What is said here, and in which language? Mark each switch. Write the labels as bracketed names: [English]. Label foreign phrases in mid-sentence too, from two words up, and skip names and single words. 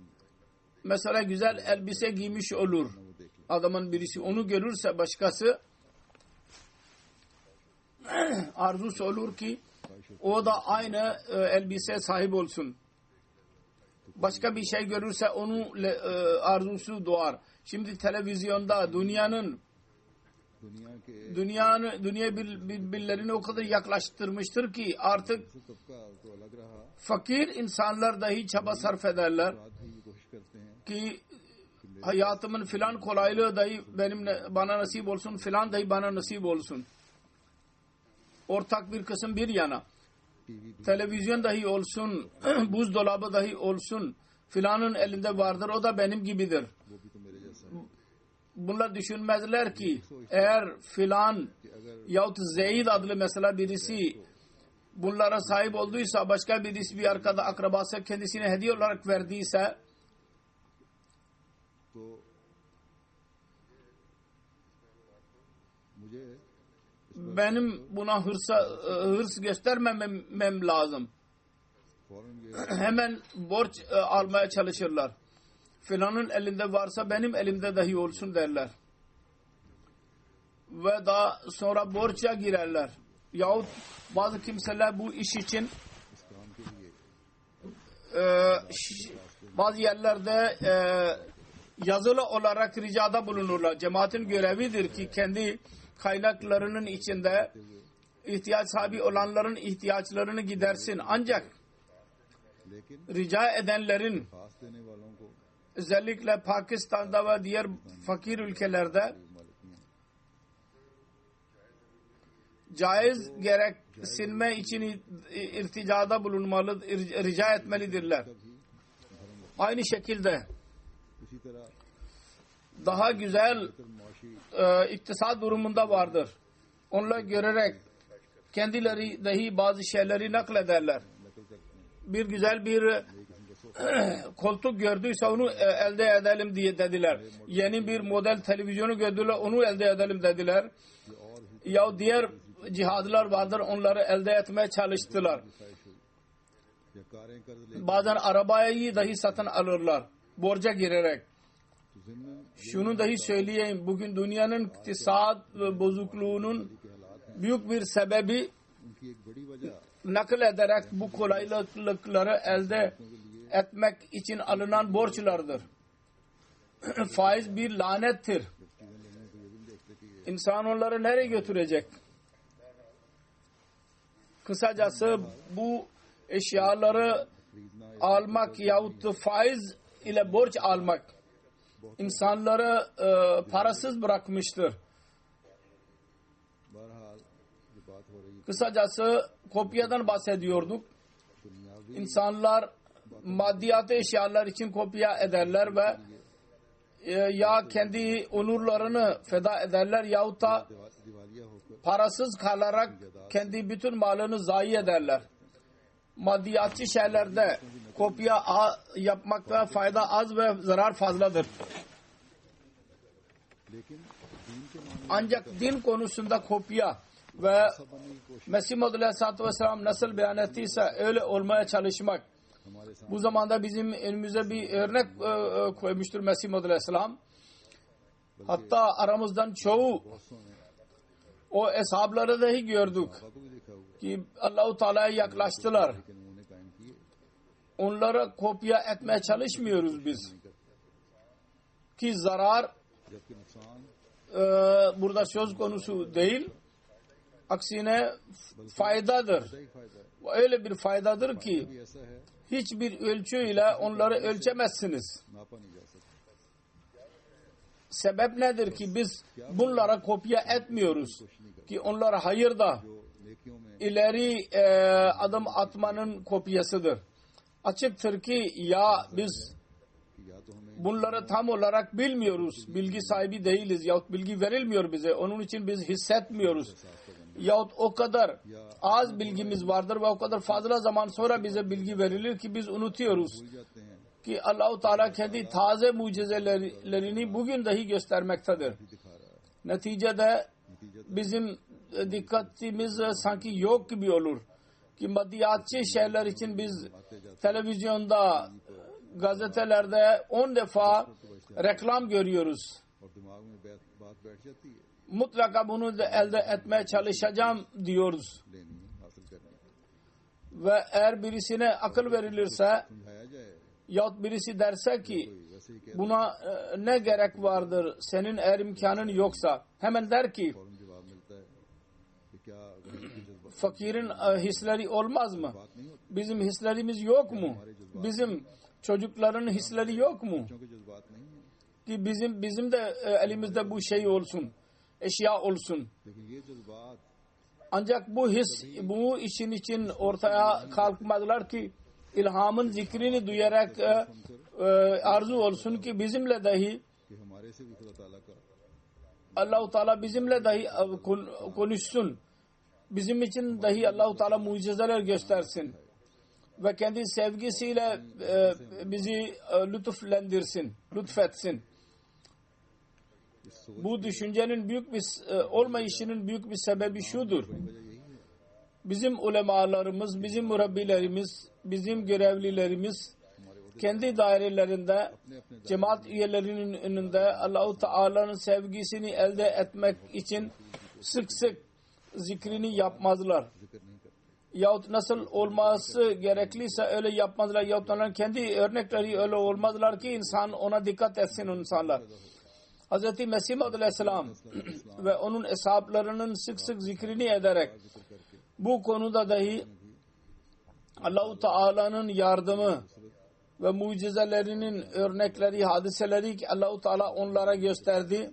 [Turkish] Mesela güzel elbise giymiş olur. [Urdu] وہ دیکھ لے, [Turkish] Adamın birisi onu görürse başkası arzusu olur ki o da aynı elbise sahip olsun. Başka bir şey görürse onun arzusu doğar. Şimdi televizyonda dünya birbirlerine o kadar yaklaştırmıştır ki artık [Urdu] طبقہ تو الگ رہا, [Turkish] fakir insanlar dahi çaba sarf ederler [Urdu] رات بھی یہ کوشش کرتے ہیں [Turkish] ki hayatımın filan kolaylığı dahi bana nasip olsun, filan dahi bana nasip olsun. Ortak bir kısım bir yana. [Urdu] टीवी [Turkish] Televizyon dahi olsun, buzdolabı dahi olsun, filanın elinde vardır, o da benim gibidir. [Urdu] وہ بھی تو میرے جیسا ہے [Turkish] Bunlar düşünmezler ki eğer filan [Urdu] کہ اگر [Turkish] yahut Zeyd adlı mesela birisi bunlara sahip olduysa, başka birisi bir arkada akrabası kendisine hediye olarak verdiyse [Urdu] تو مجھے [Turkish] benim buna hırs göstermemem lazım. [Urdu] فوراً یہ [Turkish] Hemen borç almaya çalışırlar. Filanın elinde varsa benim elimde dahi olsun derler. Ve daha sonra borça girerler. Yahut bazı kimseler bu iş için [Urdu] اس کام کے لیے [Turkish] bazı yerlerde yazılı olarak ricada bulunurlar. Cemaatin görevidir ki kendi kaynaklarının içinde ihtiyaç sahibi olanların ihtiyaçlarını gidersin. Ancak [Urdu] लेकिन [Turkish] rica edenlerin [Urdu] خاص دینے والوں کو [Turkish] özellikle Pakistan'da ve diğer fakir ülkelerde [Urdu] मालिक [Turkish] caiz gereksinme için irticada bulunmalı, rica etmelidirler. Aynı şekilde [Urdu] اسی طرح [Turkish] daha güzel [Urdu] मुआशी [Turkish] iktisat durumunda vardır. Onları görerek kendileri dahi bazı şeyleri naklederler. [Urdu] نقل کرتے ہیں, [Turkish] Bir güzel bir koltuk gördüyse onu elde edelim diye dediler. Yeni bir model televizyonu gördüler, onu elde edelim dediler. [Urdu] یہ اور [Turkish] Ya diğer cihazlar vardır, onları elde etmeye çalıştılar. [Urdu] خواہش ہوئی یا کاریں قرض لے [Turkish] Bazen arabayı dahi satın alırlar borca girerek. [Urdu] تو ذمے [Turkish] Şunu dahi söyleyeyim, bugün dünyanın iktisat bozukluğunun [Urdu] کے حالات ہیں, [Turkish] büyük bir sebebi [Urdu] ان کی ایک بڑی وجہ [Turkish] nakıl ederek bu kolaylıkları elde etmek için alınan borçlardır. Faiz bir lanettir. [Urdu] چیزیں لینے کو یہ بھی دیکھتے کہ یہ [Turkish] İnsan onları nereye götürecek? Kısacası bu eşyaları [Urdu] खरीदना [Turkish] almak yahut faiz ile borç almak insanları parasız bırakmıştır. [Urdu] بہرحال یہ بات ہو رہی ہے [Turkish] Kısacası kopyadan bahsediyorduk. [Urdu] दुनियावी [Turkish] İnsanlar maddiyatı eşyalar için kopya ederler ve ya kendi onurlarını feda ederler yahut da [Urdu] دیوالیہ ہو کر [Turkish] parasız kalarak kendi bütün malını zayi ederler. Maddiyatçı şeylerde kopya yapmakta fayda az ve zarar fazladır. [Urdu] لیکن دین کے معاملے [Turkish] Ancak din konusunda kopya ve [Urdu] میں بننے کی کوشش [Turkish] Mesih Muhammed [Arabic] عليه الصلاة والسلام [Turkish] nasıl beyan ettiyse öyle olmaya çalışmak. [Urdu] ہمارے سامنے [Turkish] Bu zamanda bizim önümüze bir örnek koymuştur Mesih Muhammed Aleyhisselam. Hatta aramızdan çoğu [Urdu] بہتوں نے [Turkish] o eshabları dahi gördük [Urdu] بابا کو بھی دیکھا ہوا [Turkish] ki Allah-u Teala'ya yaklaştılar. [Urdu] لیکن انہوں نے قائم کیے [Turkish] Onlara kopya etmeye çalışmıyoruz biz. Ki zarar [Urdu] جبکہ نقصان [Turkish] burada söz konusu değil. Aksine faydadır. [Urdu] ہی فائدہ ہے, [Turkish] Öyle bir faydadır ki [Urdu] یہ ایسا ہے [Turkish] hiçbir ölçüyle onları ölçemezsiniz. [Urdu] ناپا نہیں جا سکتا [Turkish] Sebep nedir ki biz bunlara kopya etmiyoruz? Ki onlar hayırda [Urdu] جو نیکیوں میں [Turkish] ileri adım atmanın kopyasıdır. Açıktır ki ya biz [Urdu] کہ یا تو ہمیں [Turkish] bunları tam olarak bilmiyoruz, bilgi sahibi değiliz yahut bilgi verilmiyor bize. Onun için biz hissetmiyoruz. Yahut o kadar az bilgimiz vardır ve o kadar fazla zaman sonra bize bilgi verilir ki biz unutuyoruz. [Urdu] بھول جاتے ہیں [Turkish] Ki Allah-u Teala kendi taze mucizelerini bugün dahi göstermektedir. [Urdu] دکھا رہا ہے [Turkish] Neticede bizim dikkatimiz sanki yok gibi olur. Ki maddiyatçı şeyler için biz televizyonda, gazetelerde 10 defa reklam görüyoruz. [Urdu] اور دماغ میں بات بیٹھ جاتی ہے, [Turkish] Mutlaka bunu da elde etmeye çalışacağım diyoruz. [Urdu] لینی ہے، حاصل کرنی ہے, [Turkish] Ve eğer birisine akıl verilirse [Urdu] سمجھایا جائے [Turkish] yahut birisi derse ki [Urdu] کوئی ویسے ہی کہہ [Turkish] buna ne gerek vardır senin eğer imkanın yoksa, hemen der ki [Urdu] فوراً جواب ملتا ہے کہ کیا غریب کی جذبہ [Turkish] fakirin hisleri olmaz mı? [Urdu] بات نہیں ہوتی, [Turkish] Bizim hislerimiz yok mu? Bizim çocukların hisleri yok mu? [Urdu] کیونکہ جذبات نہیں ہے, [Turkish] Ki bizim de elimizde bu şey olsun, eşya olsun. [Urdu] لیکن یہ جذبات [Turkish] Ancak bu his, bu işin için ortaya kalkmadılar ki ilhamın zikrini duyarak arzu olsun ki bizimle dahi [Urdu] کہ ہمارے سے بھی خدا تعالیٰ کا [Turkish] Allah-u Teala bizimle dahi konuşsun. Bizim için dahi Allah-u Teala mucizeler göstersin. Ve kendi sevgisiyle bizi lütfetsin. Bu düşüncenin büyük bir olmayışının büyük bir sebebi şudur. Bizim ulemalarımız, bizim murabbilerimiz, bizim görevlilerimiz kendi dairelerinde cemaat üyelerinin önünde Allah-u Teala'nın sevgisini elde etmek için sık sık zikrini yapmazlar. [Urdu] ذکر نہیں کرتے, [Turkish] Yahut nasıl olması gerekliyse öyle yapmazlar. Yahut onların kendi örnekleri öyle olmazlar ki insan ona dikkat etsin insanlar. Hz. Mesih Aleyhisselam ve onun eshaplarının sık sık zikrini ederek bu konuda dahi Allah-u Teala'nın yardımı ve mucizelerinin örnekleri, hadiseleri ki Allah-u Teala onlara gösterdi.